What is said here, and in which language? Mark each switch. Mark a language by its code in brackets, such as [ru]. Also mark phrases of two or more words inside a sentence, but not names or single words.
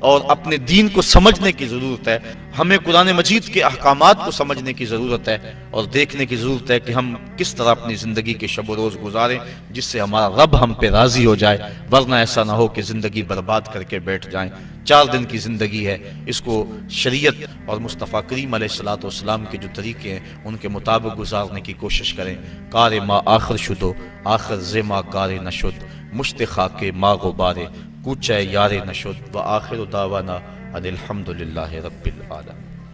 [ur] اور اپنے دین کو سمجھنے کی ضرورت ہے. ہمیں قرآن مجید کے احکامات کو سمجھنے کی ضرورت ہے اور دیکھنے کی ضرورت ہے کہ ہم کس طرح اپنی زندگی کے شب و روز گزاریں جس سے ہمارا رب ہم پہ راضی ہو جائے، ورنہ ایسا نہ ہو کہ زندگی برباد کر کے بیٹھ جائیں. 4 دن کی زندگی ہے، اس کو شریعت اور مصطفیٰ کریم [ar] علیہ الصلوۃ والسلام [ur] کے جو طریقے ہیں ان کے مطابق گزارنے کی کوشش کریں. [fa] کار ما آخر شدو آخر زما کار نشد، مشت خاک ما غبارے کوچہ یار نشد، [ar] و آخر دعوانا ان الحمد للہ رب العالمین.